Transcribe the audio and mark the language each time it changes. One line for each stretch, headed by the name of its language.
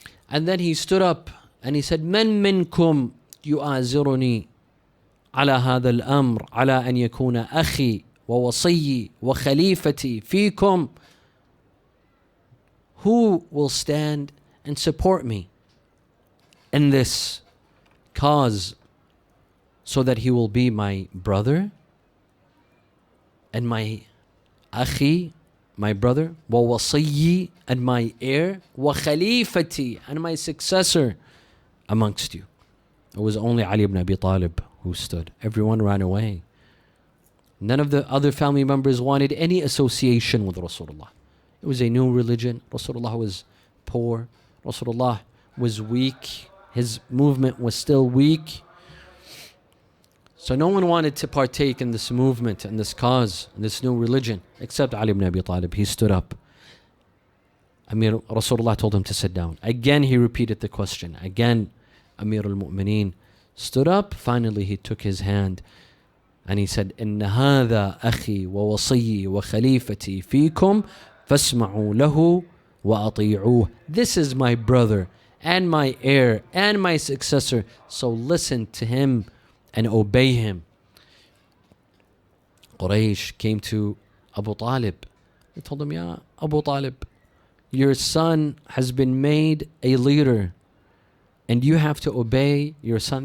English: And then he stood up and he said,
Arabic: من منكم يؤازرني على هذا الأمر على أن يكون أخي ووصي وخليفتي فيكم.
English: Who will stand and support me in this cause so that he will be my brother and my akhi, my brother,
Arabic: ووصي,
English: and my heir,
Arabic: وخليفتي,
English: and my successor amongst you? It was only Ali ibn Abi Talib who stood. Everyone ran away. None of the other family members wanted any association with Rasulullah. It was a new religion. Rasulullah was poor. Rasulullah was weak. His movement was still weak. So no one wanted to partake in this movement and this cause, and this new religion, except Ali ibn Abi Talib. He stood up. Rasulullah told him to sit down. Again, he repeated the question. Again, Amir al-Mu'mineen stood up. Finally, he took his hand and he said,
Arabic: إِنَّ هَذَا أَخِي وَوَصِيِّي وَخَلِيفَتِي فِيكُمْ فَاسْمَعُوا لَهُ وَأَطِيعُوهُ.
English: This is my brother and my heir and my successor, so listen to him and obey him. Quraysh came to Abu Talib. They told him, Ya Abu Talib, your son has been made a leader and you have to obey your son.